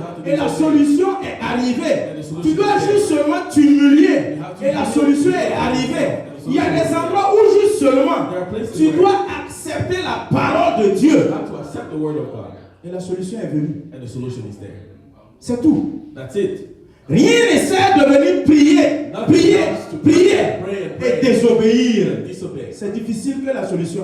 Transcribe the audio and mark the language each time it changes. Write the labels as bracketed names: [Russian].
[French] Et la solution est arrivée. Tu dois juste seulement t'humilier. Et la solution est arrivée. Il y a des endroits où juste seulement tu dois accepter la parole de [English] You [French] Dieu. [English] have to accept the word of God. [French] Et la solution est venue. [English] And the solution is there. [French] C'est tout. [English] That's it. [French] Rien ne sert de venir prier, prier, prier et désobéir. [English] Disobey. [French] C'est difficile que la solution